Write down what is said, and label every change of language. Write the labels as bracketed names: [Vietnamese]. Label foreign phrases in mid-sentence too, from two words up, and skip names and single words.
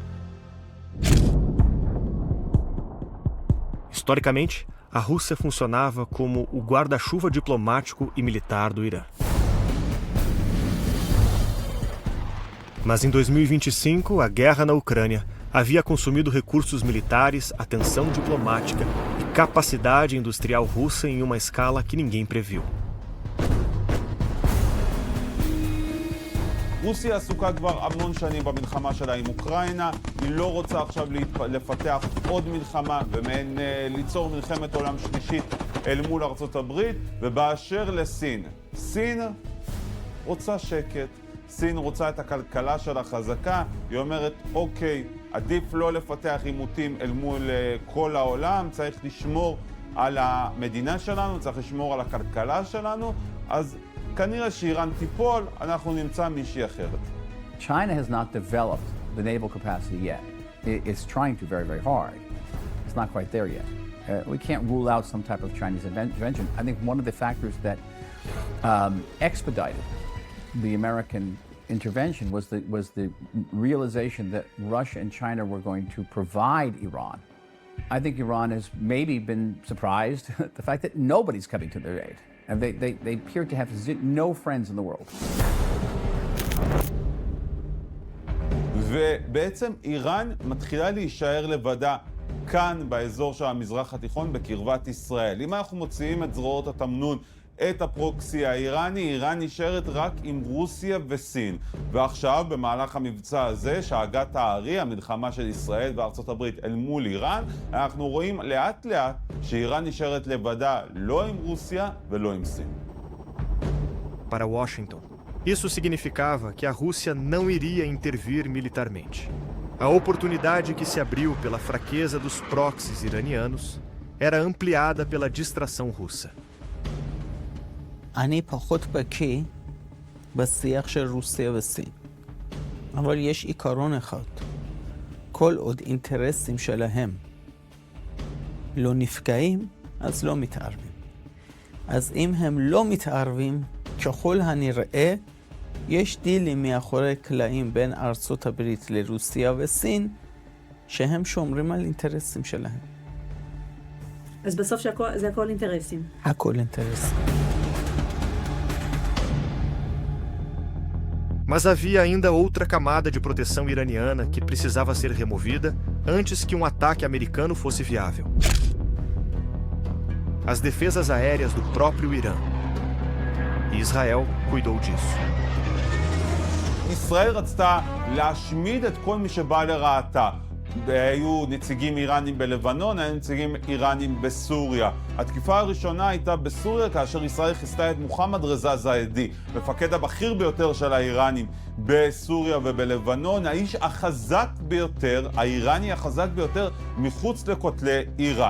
[Portuguese] Historicamente, a Rússia funcionava como o guarda-chuva diplomático e militar do Irã. Mas em 2025, a guerra na Ucrânia havia consumido recursos militares, atenção diplomática e capacidade industrial russa em uma escala que ninguém previu. [Hebrew] רוסיה עסוקה כבר המון שנים במלחמה שלה עם אוקראינה, היא לא רוצה עכשיו לפתח עוד מלחמה ומעין ליצור מלחמת עולם שלישית אל מול ארצות הברית. ובאשר לסין, סין רוצה שקט, סין רוצה את הכלכלה שלה חזקה, היא אומרת אוקיי, עדיף לא לפתח עימותים אל מול כל העולם, צריך לשמור על המדינה שלנו, צריך לשמור על הכלכלה שלנו, אז כנראה שאיראן תיפול, אנחנו נמצא מישהי אחרת. [English] China has not developed the naval capacity yet. It's trying to very, very hard. It's not quite there yet. We can't rule out some type of Chinese intervention. I think one of the factors that expedited the American intervention was the realization that Russia and China were going to provide Iran. I think Iran has maybe been surprised at the fact that nobody's coming to their aid. And they appear to have no friends in the world. [Hebrew] ובעצם איראן מתחילה להישאר לבדה כאן באזור של המזרח התיכון בקרבת ישראל. אם אנחנו מוציאים את זרועות התמנון, את הפרוקסי האיראני, איראן נשארת רק עם רוסיה וסין. ועכשיו, במהלך המבצע הזה, שהגת הארי, המלחמה של ישראל וארצות הברית אל מול איראן, אנחנו רואים לאט לאט שאיראן נשארת לבדה לא עם רוסיה ולא עם סין. [Portuguese] Para Washington, isso significava que a Rússia não iria intervir militarmente. A oportunidade que se abriu pela fraqueza dos proxies iranianos era ampliada pela distração russa. [Hebrew] אני פחות בקיא בשיח של רוסיה וסין. אבל יש עיקרון אחד. כל עוד אינטרסים שלהם לא נפגעים, אז לא מתערבים. אז אם הם לא מתערבים, ככל הנראה, יש דילים מאחורי קלעים בין ארצות הברית לרוסיה וסין, שהם שומרים על אינטרסים שלהם. אז בסוף זה הכל אינטרסים. הכל אינטרסים. [Portuguese] Mas havia ainda outra camada de proteção iraniana que precisava ser removida antes que um ataque americano fosse viável. As defesas aéreas do próprio Irã. E Israel cuidou disso. [Hebrew] ישראל רצתה להשמיד את כל מי שבא לרעתה. היו נציגים איראנים בלבנון, היו נציגים איראנים בסוריה. התקיפה הראשונה הייתה בסוריה כאשר ישראל חיסלה את מוחמד רזה זאידי, מפקד הבכיר ביותר של האיראנים בסוריה ובלבנון, האיש החזק ביותר, האיראני החזק ביותר מחוץ לכותלי איראן.